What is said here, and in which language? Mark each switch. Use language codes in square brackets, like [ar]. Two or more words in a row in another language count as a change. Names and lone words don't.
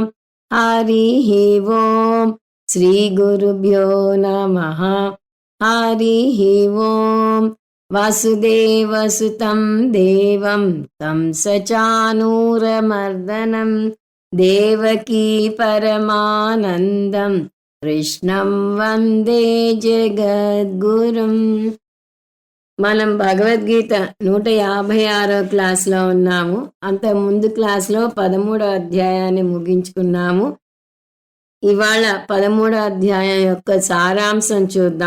[sa] हरिः ओम् श्रीगुरुभ्यो नमः। हरिः ओम् वासुदेवसुतं देवं तं सचानूरमर्दनं देवकी परमानन्दं కృష్ణం వందే జగద్గురుం. [te] మనం భగవద్గీత 156 క్లాస్లో ఉన్నాము. అంత ముందు క్లాస్లో 13వ అధ్యాయాన్ని ముగించుకున్నాము. ఇవాళ 13వ అధ్యాయం యొక్క సారాంశం చూద్దాం.